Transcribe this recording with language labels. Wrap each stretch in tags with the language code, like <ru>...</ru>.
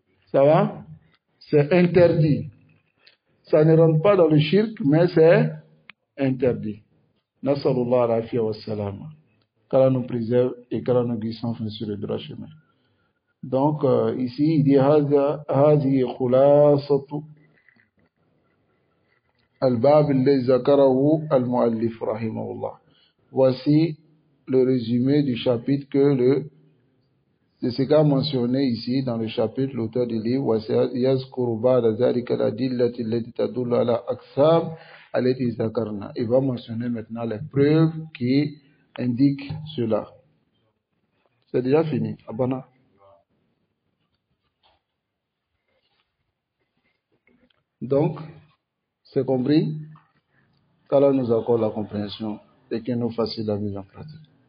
<fr>Ça va? C'est interdit. Ça ne rentre pas dans le shirk, mais c'est interdit. Nasallallahu alayhi wa sallam. Qu'Allah nous préserve et qu'Allah nous guide sans fin sur le droit chemin. Donc, ici, il dit</fr> <ar>هذه خلاصة الباب الذي ذكره المؤلف رحمه الله.</ar> <fr>Voici le résumé du chapitre de ce qu'a mentionné ici dans le chapitre l'auteur du livre.</fr> <ar>ويذكر بعد ذلك الأدلة التي تدل على أقسام التي ذكرنا.</ar> <fr>Il va mentionner maintenant les preuves qui indiquent cela. C'est déjà fini. Abana. Donc, c'est compris. qu'Allah nous accorde la compréhension et qu'il nous facilite la mise en pratique.</fr>